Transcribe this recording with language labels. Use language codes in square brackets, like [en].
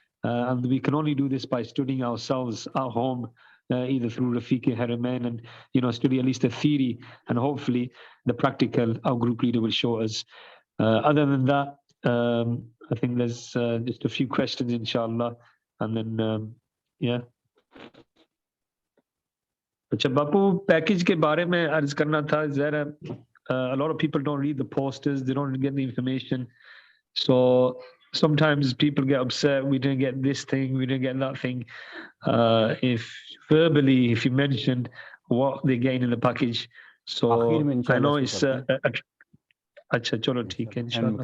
[en] And we can only do this by studying ourselves at home, either through Rafiq Haramain and, study at least the theory, and hopefully the practical our group leader will show us. Other than that, I think there's just a few questions, inshallah. And then, yeah. [ur] اچھا Bapu, package کے بارے میں عرض کرنا تھا. ظاہر ہے [en] a lot of people don't read the posters, they don't get the information, so sometimes people get upset, we didn't get this thing, we didn't get that thing. If verbally, if you mentioned what they gain in the package, so I know it's [ur] اچھا چلو ٹھیک ہے انشاءاللہ